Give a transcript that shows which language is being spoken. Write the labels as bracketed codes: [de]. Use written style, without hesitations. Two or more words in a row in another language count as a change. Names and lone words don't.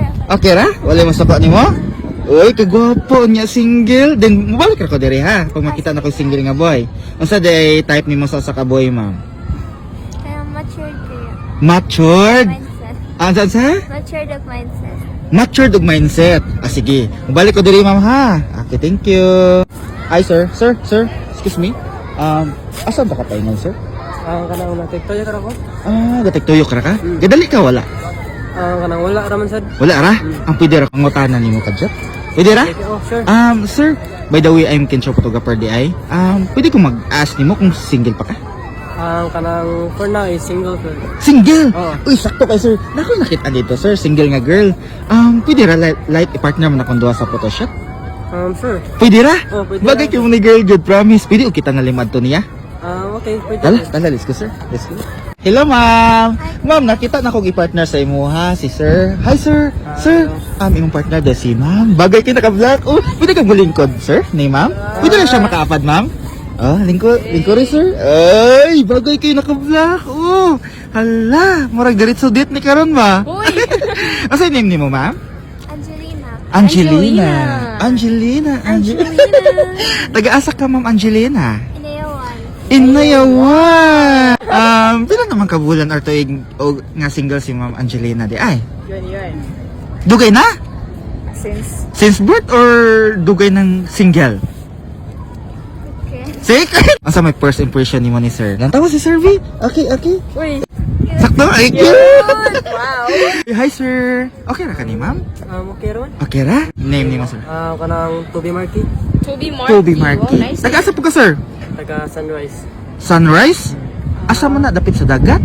[ceb] Okay ra? Wala masapa nimo? Uy, kagwapo niya single. Then, mabalik ra ko diri ha. Pag makita na ko single nga boy. Unsa day type nimo sa ka boy, ma'am? Kaya matured kayo. Matured? Mindset. Sa? [en] Matured of mindset. [ceb] Matured og mindset. Sige. Mabalik ko diri, ma'am ha. [en] Okay, thank you. Hi, sir. Sir. Excuse me. [ceb] Asa ba ka tayo sir? Kanang natiktoy ka ko. Gatik-tuyok ra ka? Gadali ka wala? Kanang wala raman sad. Wala ra? Ang pwede ra pangutanan nimo kadjat? Pwede ra? [en] Oh, sure. [ceb] Sir, [en] by the way, I'm Kencho Photographer [ceb] di ay. Pwede ko mag-ask nimo kung single pa ka? Kanang [en] for now is single girl. [ceb] Single? Oo. Uy, sakto kay sir. Nako nakita dito, sir. Single nga girl. Pwede ra light i-partner mo na kung duha sa photoshoot? [en] Sure. [ceb] Pwede ra? Oh, pwede Bagay ra. kayo ni girl, [en] good promise. [ceb] Pwede o kita nalimad to niya? Okay, pwede. Tala, [en] let's go, sir. Let's go. Hello, [ceb] ma'am. Ma'am, nakita na kong i-partner sa imo, ha? Si sir. Hi, sir. Sir, imong partner da si ma'am. Bagay kayo naka-vlog. Oh, pwede kang mulingkod, sir, ni ma'am? Pwede na siya makaapad, ma'am? Lingkod rin, sir. Ay, bagay kayo naka-vlog. Oh, hala. Murag diretso date ni karon ba? Uy! Asa yung name ni mo, ma'am? Angelina. Angelina. Taga-asa ka, ma'am Angelina? Inayawan. Inayawan. Pila naman kabulan or tuig o nga single si Ma'am Angelina di ay? Yan. Dugay na? Since [en] Since birth [ceb] or dugay ng single? okay. Secret? Asa may first impression ni mo ni sir? Lantawa si Sir V? Okay. Uy. Sakto? Ay, cute! Wow. Hi sir. Okay ra ka ni ma'am? Okay raman. Okay ra? Name ni mo sir? Kanang Toby Marky. Toby Marky. Taga-asa po ka sir? Taga Sunrise. Sunrise? Asa mo na? Dapit sa dagat?